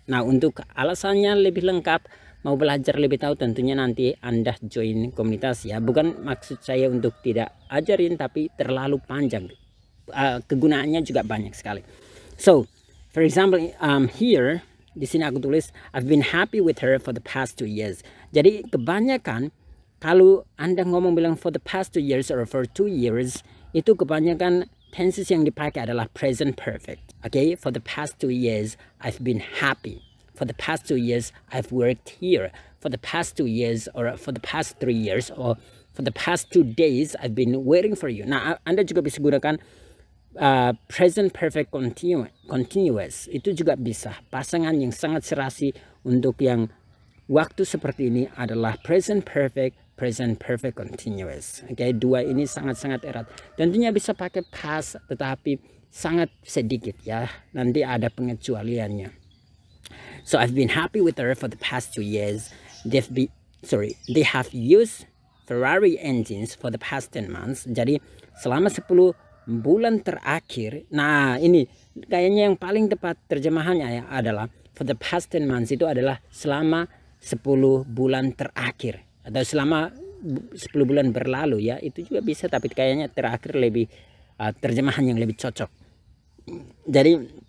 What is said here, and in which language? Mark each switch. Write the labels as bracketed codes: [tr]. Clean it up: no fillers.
[id] Nah, untuk alasannya lebih lengkap, mau belajar lebih tahu, tentunya nanti Anda join komunitas ya. Bukan maksud saya untuk tidak ajarin, tapi terlalu panjang. Kegunaannya juga banyak sekali. [en] So, for example, here [id] di sini aku tulis [en] I've been happy with her for the past 2 years. [id] Jadi kebanyakan kalau Anda ngomong bilang [en] for the past 2 years [id] or for 2 years, itu kebanyakan tenses yang dipakai adalah present perfect. [en] Okay, for the past 2 years I've been happy. For the past 2 years I've worked here. For the past 2 years or for the past 3 years or for the past 2 days I've been waiting for you. [id] Nah, Anda juga bisa gunakan present perfect continuous. Itu juga bisa. Pasangan yang sangat serasi untuk yang waktu seperti ini adalah present perfect continuous. Okay, dua ini sangat-sangat erat. Tentunya bisa pakai past, tetapi sangat sedikit ya. Nanti ada pengecualiannya. [en] So I've been happy with her for the past 2 years. They have used Ferrari engines for the past 10 months. [id] Jadi selama 10 bulan terakhir. Nah, ini kayaknya yang paling tepat terjemahannya ya adalah [en] for the past 10 months, [id] itu adalah selama 10 bulan terakhir. Atau selama 10 bulan berlalu ya, itu juga bisa, tapi kayaknya terakhir lebih terjemahan yang lebih cocok. Jadi